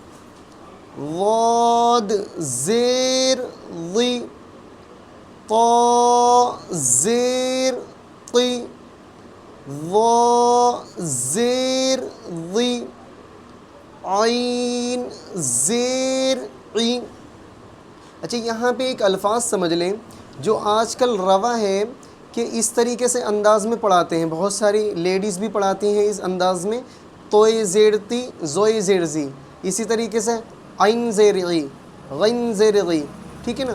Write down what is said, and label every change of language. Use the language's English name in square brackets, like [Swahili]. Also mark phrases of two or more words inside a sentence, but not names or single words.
[Urdu] ضاد زیر ضی، طا زیر طی، ظا زیر ظی، عین زیر عی۔ اچھا، یہاں پہ ایک الفاظ سمجھ لیں جو آج کل روا ہے کہ اس طریقے سے انداز میں پڑھاتے ہیں، بہت ساری لیڈیز بھی پڑھاتی ہیں اس انداز میں، توئے زیر تی، زوئے زیر زی، اسی طریقے سے عین زیر عی، غین زیر غی، ٹھیک ہے نا؟